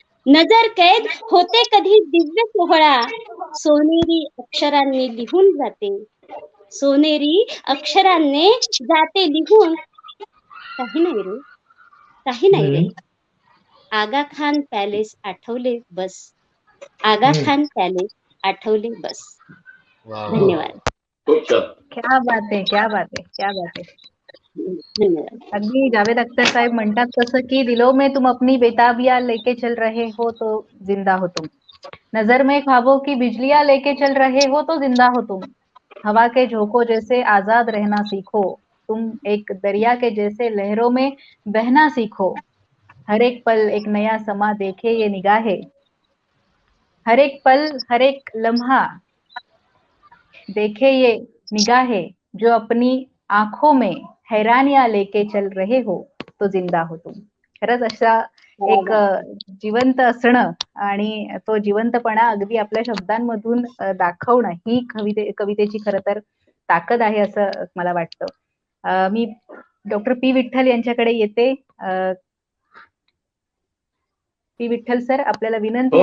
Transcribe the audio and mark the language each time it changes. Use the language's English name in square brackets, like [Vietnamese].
[Marathi] नजर कैद होते कधी दिव्य सोहळा, सोनेरी अक्षरांनी लिहून जाते, सोनेरी अक्षरांनी जाते लिहून. काही नाही रे, काही नाही रे. आगा खान पॅलेस आठवले बस, आगा खान पॅलेस आठवले बस. धन्यवाद. खूप छान. [Hindi] क्या बात [Marathi] आहे, क्या बात आहे, क्या बात आहे. धन्यवाद. अगदी जावेद अख्तर साहेब म्हणतात तसं की [Hindi] दिलों में तुम अपनी बेताबियां लेके चल रहे हो तो जिंदा हो तुम, नजर में ख्वाबों की बिजलियां लेके चल रहे हो तो जिंदा हो तुम, हवा के झोंकों जैसे आजाद रहना सीखो, तुम एक दरिया के जैसे लहरों में बहना सीखो, हर एक पल एक नया समा देखे ये निगाहें, हर एक पल हर एक लम्हा देखे ये निगाहें, जो अपनी आंखों में हैरानियां लेके चल रहे हो तो जिंदा हो तुम. [Marathi] खरंच अशा एक जिवंत असणं आणि तो जिवंतपणा अगदी आपल्या शब्दांमधून दाखवणं ही कवितेची खरं तर ताकद आहे असं मला वाटतं. मी डॉक्टर पी विठ्ठल यांच्याकडे येते. पी विठ्ठल सर, आपल्याला विनंती,